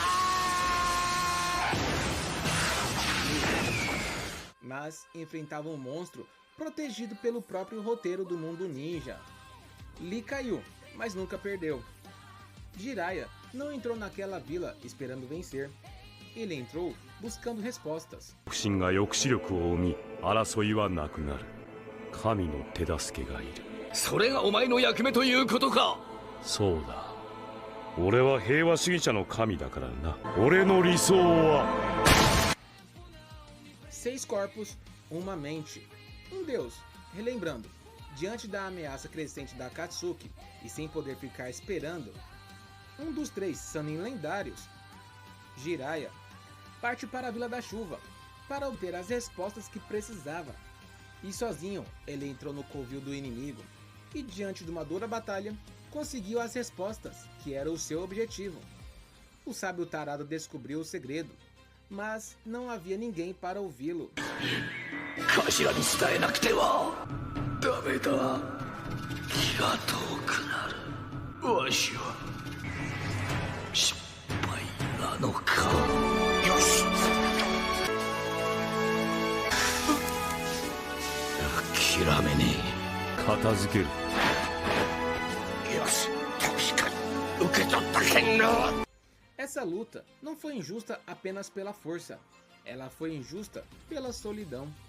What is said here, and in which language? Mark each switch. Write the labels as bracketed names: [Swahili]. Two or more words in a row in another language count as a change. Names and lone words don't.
[Portuguese] Mas enfrentava um monstro protegido pelo próprio roteiro do mundo ninja. Lee caiu, mas nunca perdeu. Jiraiya não entrou naquela vila esperando vencer. Ele entrou buscando respostas. [Japanese] 不信が抑止力を生み、争いはなくなる。神の手助けがいる。それがお前の役目ということか。そうだ。俺は平和主義者の神だからな。俺の理想は [Portuguese] 6 corpos, uma mente. Um deus, relembrando, diante da ameaça crescente da Akatsuki e sem poder ficar esperando, um dos 3 Sannin lendários, Jiraiya, parte para a Vila da Chuva para obter as respostas que precisava. E sozinho, ele entrou no covil do inimigo e, diante de uma dura batalha, conseguiu as respostas, que era o seu objetivo. O sábio tarado descobriu o segredo, mas não havia ninguém para ouvi-lo. [Japanese] 頭に伝えなくてはダメだ。気が遠くなる。わしは失敗なのか。よし。諦めねえ。片付ける。よし、確かに受け取った剣能。 [Portuguese] Essa luta não foi injusta apenas pela força, ela foi injusta pela solidão.